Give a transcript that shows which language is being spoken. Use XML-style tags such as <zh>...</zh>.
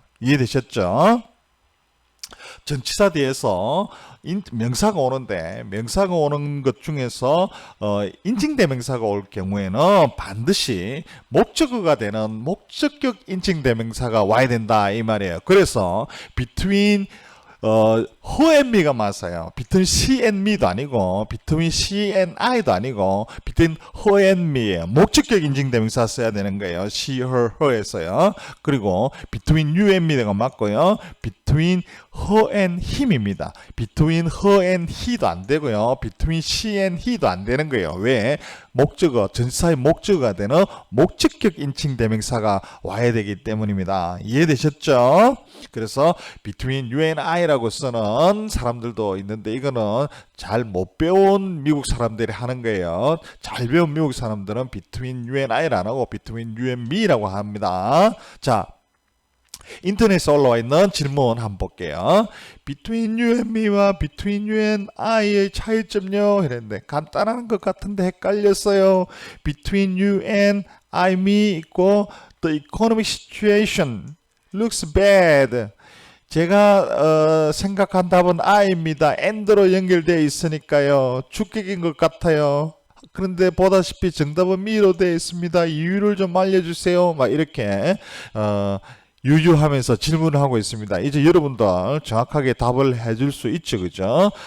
<ko>이해되셨죠? 전치사 뒤에서 명사가 오는데 명사가 오는 것 중에서 인칭대명사가 올 경우에는 반드시 목적어가 되는 목적격 인칭대명사가 와야 된다 이 말이에요.</ko> <en>그래서 between her and me가</en> <ko>맞아요.</ko> <en>between she and me도</en> <ko>아니고</ko> <en>between she and I도 아니고 between her and me예요.</en> <ko>목적격 인칭대명사 써야 되는 거예요.</ko> <en>she, her, her에서요.</en> <ko>그리고</ko> <en>between you and me가</en> <ko>맞고요.</ko> <en>between her and him입니다. between her and he도</en> <ko>안 되고요.</ko> <en>between she and he</en> <ko>도 안 되는 거예요. 왜? 목적어, 전치사의 목적어가 되는 목적격 인칭대명사가 와야 되기 때문입니다. 이해되셨죠? 그래서</ko> <en>between you and I</en> <ko>라고 쓰는 사람들도 있는데 이거는 잘 못 배운 미국 사람들이 하는 거예요. 잘 배운 미국 사람들은</ko> <en>between you and I를</en> <ko>안 하고</ko> <en>between you and me</en> <ko>라고 합니다. 자, 인터넷에 올라와 있는 질문 한번 볼게요.</ko> <en>between you and me와 between you and I의</en> <ko>차이점요? 이랬는데 간단한 것 같은데 헷갈렸어요.</ko> <en>between you and I, me</en> <ko>있고</ko> <en>the economic situation looks bad.</en> <ko>제가 생각한 답은 I입니다. and로 연결되어 있으니까요. 주격인 것 같아요. 그런데 보다시피 정답은 me로 되어 있습니다. 이유를 좀 알려주세요. 막 이렇게 유유하면서 질문을 하고 있습니다. 이제 여러분들 정확하게 답을 해줄 수 있죠, 그죠?</ko>